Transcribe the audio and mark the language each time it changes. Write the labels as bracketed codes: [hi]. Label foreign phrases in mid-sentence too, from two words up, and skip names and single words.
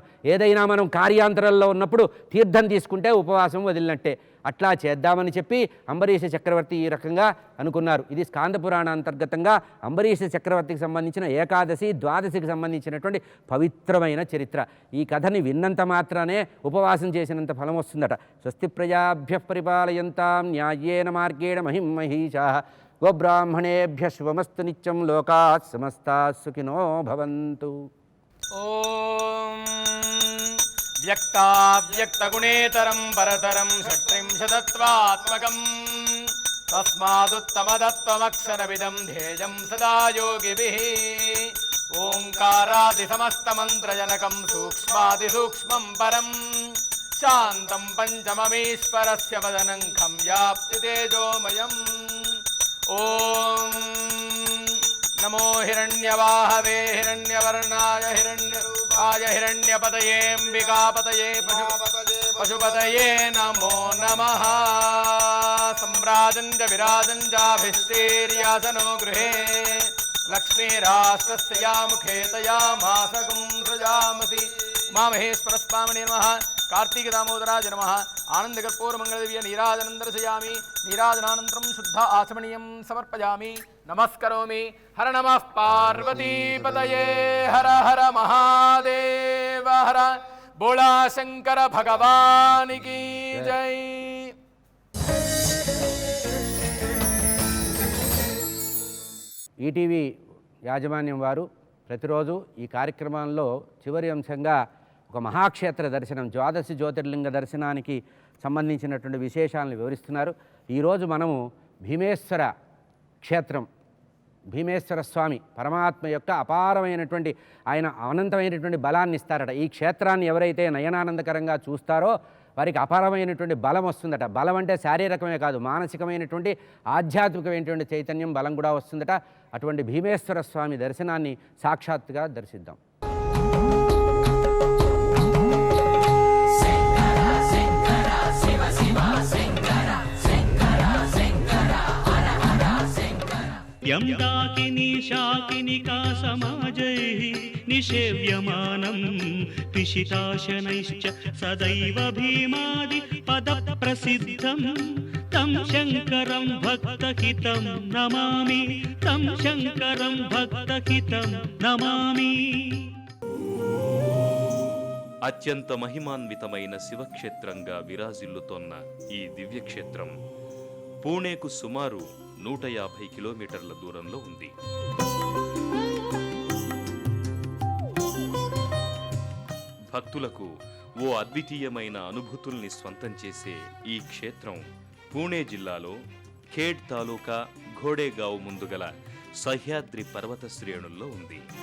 [te] ఏదైనా మనం కార్యాంతరంలో ఉన్నప్పుడు తీర్థం తీసుకుంటే ఉపవాసం వదిలినట్టే. అట్లా చేద్దామని చెప్పి అంబరీష చక్రవర్తి ఈ రకంగా అనుకున్నారు. ఇది స్కాంద పురాణ అంతర్గతంగా అంబరీష చక్రవర్తికి సంబంధించిన ఏకాదశి, ద్వాదశికి సంబంధించినటువంటి పవిత్రమైన చరిత్ర. ఈ కథని విన్నంత మాత్రానే ఉపవాసం చేసినంత ఫలం వస్తుందట. [sa] స్వస్తి ప్రజాభ్య పరిపాలయంతాం న్యాయేన మార్గేణ మహిం మహీషాః గోబ్రాహ్మణేభ్య శుభమస్తు నిత్యం లోకాః సమస్తాః సుఖినో భవంతు. ఓం వ్యక్తావ్యక్తగుణేతరం పరతరం షట్త్రింశతత్వాత్మకం తస్మాదుత్తమదత్వమక్షరవిదం ధ్యేయం సదా యోగిభిః. ఓంకారాదిసమస్తమంత్రజనకం సూక్ష్మాదిసూక్ష్మం పరం శాంతం పంచమమీశ్వరస్య వదనం ఖం వ్యాప్తి తేజోమయం. ఓం నమో హిరణ్యవాహవే హిరణ్యవర్ణాయ హిరణ్యరూపాయ आय हिरण्यपतयेऽम्बिकापतये पशुपतये नमो नमः सम्राजं च विराजं चाभिश्चेर्यासनो गृहे लक्ष्मीराष्ट्रस्य या मुखे तया मासकं सृजामसि उमामहेश्वरस्वामिने नमः कार्तिकदामोदराय नमः आनन्दकर्पूरमङ्गलदिव्य नीराजनं दर्शयामि नीराजनानन्तरं शुद्ध आचमनीयं समर्पयामि नमस्करोमि हर नमः पार्वतीपतये हर हर महादेव हर बोला [hi] शंकर भगवान की जय। [te] ఈటీవీ యాజమాన్యం వారు ప్రతిరోజు ఈ కార్యక్రమంలో చివరి అంశంగా ఒక మహాక్షేత్ర దర్శనం ద్వాదశి జ్యోతిర్లింగ దర్శనానికి సంబంధించినటువంటి విశేషాలను వివరిస్తున్నారు. ఈరోజు మనము భీమేశ్వర క్షేత్రం, భీమేశ్వర స్వామి పరమాత్మ యొక్క అపారమైనటువంటి ఆయన అనంతమైనటువంటి బలాన్ని ఇస్తారట. ఈ క్షేత్రాన్ని ఎవరైతే నయనానందకరంగా చూస్తారో వారికి అపారమైనటువంటి బలం వస్తుందట. బలం అంటే శారీరకమే కాదు, మానసికమైనటువంటి ఆధ్యాత్మికమైనటువంటి చైతన్యం బలం కూడా వస్తుందట. అటువంటి భీమేశ్వర స్వామి దర్శనాన్ని సాక్షాత్తుగా దర్శిద్దాం. [sa] यम्दाकिनी शाकिनिका समाजैः निषेव्यमानं पिशिताशनैश्च सदैव भीमादि पदप्रसिद्धं तं शङ्करं भक्तहितं नमामि तं शङ्करं भक्तहितं नमामि। [te] అత్యంత మహిమాన్వితమైన శివక్షేత్రంగా విరాజిల్లుతోన్న ఈ దివ్యక్షేత్రం పూణేకు సుమారు 150 కిలోమీటర్ల దూరంలో ఉంది. భక్తులకు ఓ అద్వితీయమైన అనుభూతుల్ని స్వంతం చేసే ఈ క్షేత్రం పూణే జిల్లాలో ఖేడ్ తాలూకా ఘోడేగావ్ ముందుగల సహ్యాద్రి పర్వత శ్రేణుల్లో ఉంది.